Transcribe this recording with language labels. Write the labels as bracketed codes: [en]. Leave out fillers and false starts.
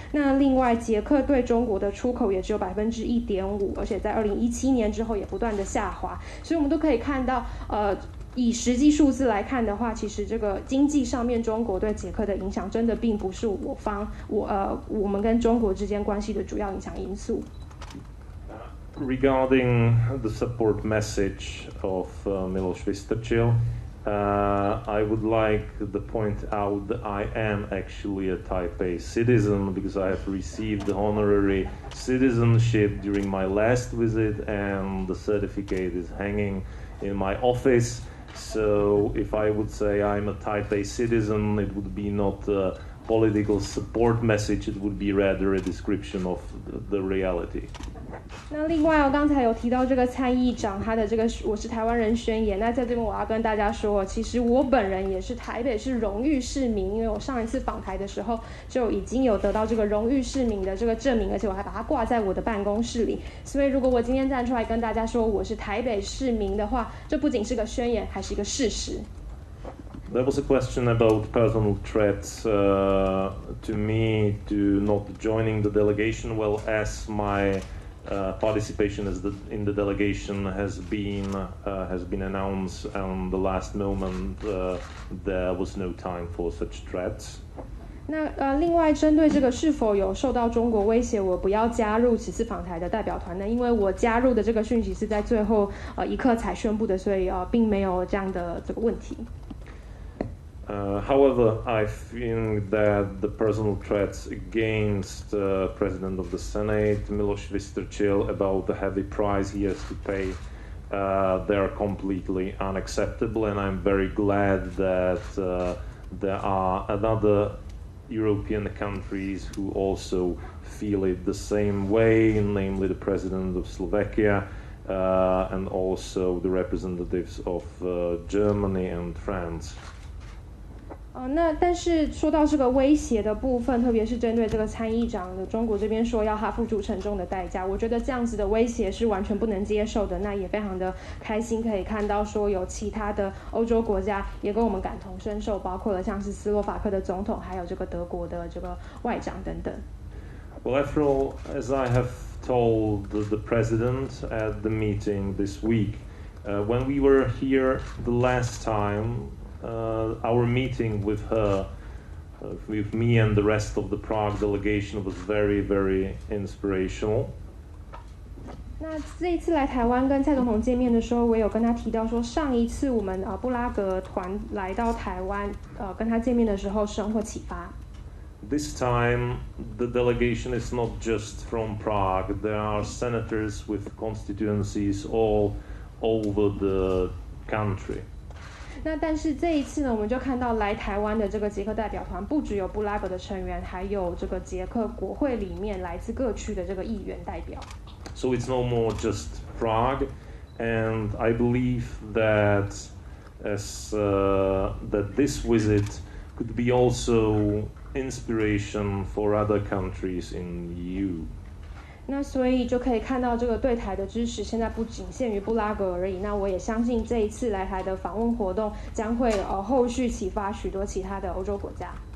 [zh] 那另外，捷克对中国的出口也只有1.5%，而且在2017年之后也不断的下滑。所以我们都可以看到，以实际数字来看的话，其实这个经济上面中国对捷克的影响真的并不是我们跟中国之间关系的主要影响因素。 [en] Regarding the support message of Miloš Vystrčil, I would like to point out that I am actually a Taipei citizen because I have received the honorary citizenship during my last visit, and the certificate is hanging in my office. So if I would say I'm a Taipei citizen, it would be not a political support message, it would be rather a description of the reality. [zh] 那另外刚才有提到这个参议长他的这个我是台湾人宣言，那在这边我要跟大家说，其实我本人也是台北市荣誉市民，因为我上一次访台的时候就已经有得到这个荣誉市民的这个证明，而且我还把它挂在我的办公室里。所以如果我今天站出来跟大家说我是台北市民的话，这不仅是个宣言，还是一个事实。 [en] There was a question about personal threats to me to not joining the delegation. Well, as my participation in the delegation has been announced on the last moment, there was no time for such threats. [zh] 那另外针对这个是否有受到中国威胁，我不要加入此次访台的代表团呢？因为我加入的这个讯息是在最后一刻才宣布的，所以并没有这样的这个问题。 [en] However, I think that the personal threats against the President of the Senate, Miloš Vystrčil, about the heavy price he has to pay, they are completely unacceptable, and I'm very glad that there are other European countries who also feel it the same way, namely the President of Slovakia and also the representatives of Germany and France. [zh] 那但是说到这个威胁的部分，特别是针对这个参议长的中国这边说要他付出沉重的代价，我觉得这样子的威胁是完全不能接受的。那也非常的开心可以看到说有其他的欧洲国家也跟我们感同身受，包括了像是斯洛伐克的总统，还有这个德国的这个外长等等。 [en] Well, after all, as I have told the president at the meeting this week, when we were here the last time, our meeting with her, with me and the rest of the Prague delegation, was very, very inspirational. [zh] 那这一次来台湾跟蔡总统见面的时候，我有跟他提到说，上一次我们布拉格团来到台湾，跟他见面的时候收获启发。 [en] This time, the delegation is not just from Prague. There are senators with constituencies all over the country. [zh] 那但是这一次呢，我们就看到来台湾的这个捷克代表团，不只有布拉格的成员，还有这个捷克国会里面来自各区的这个议员代表。 [en] So it's no more just Prague, and I believe that that this visit could be also inspiration for other countries in EU. [zh] 那所以就可以看到这个对台的支持，现在不仅限于布拉格而已。那我也相信这一次来台的访问活动将会后续启发许多其他的欧洲国家。